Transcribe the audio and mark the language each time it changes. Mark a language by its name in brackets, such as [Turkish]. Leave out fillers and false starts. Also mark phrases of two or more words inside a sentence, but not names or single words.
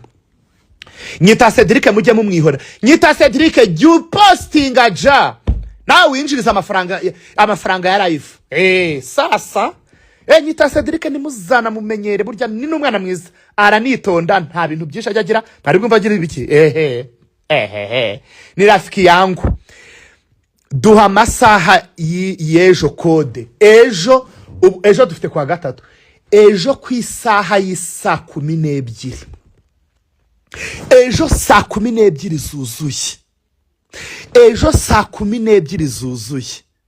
[Kinyarwanda] Nyita Cedric mujye mumwihora. Nyita Cedric [English] you posting [Kinyarwanda] aja nawe winjiriza amafaranga ya live. Sasa Nyita Cedric ni muzana mumenyere, burya ni n'umwana mwiza, aranitonda, nta bintu byinshi ajya agira, bari bwumva agira ibiki. [Swahili] Ni rafiki yangu. [Kinyarwanda] Duha amasaha y'ejo code. Ejo dufite kwa gatatu. Ejo ku isaha y'isa 12. Ejo saa 12 zuzuye. Ejo saa 12 zuzuye.